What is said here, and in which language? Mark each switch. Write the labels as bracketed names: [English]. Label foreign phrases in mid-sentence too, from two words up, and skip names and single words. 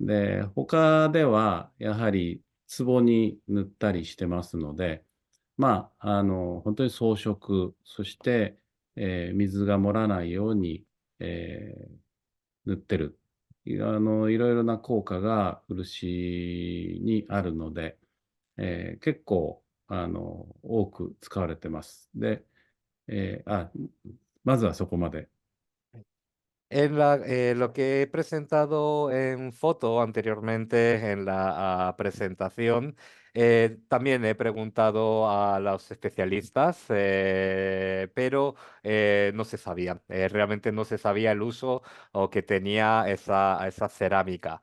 [Japanese] で、他ではやはり壺に塗ったりしてますので、本当に装飾、そして、水が漏らないように、塗ってる。いろいろな効果が漆にあるので、結構、多く使われてます。で、まずはそこまで。 [Spanish] Lo que he presentado en foto anteriormente en la presentación, también he preguntado a los especialistas, pero no se sabía, realmente no se sabía el uso o que tenía esa cerámica.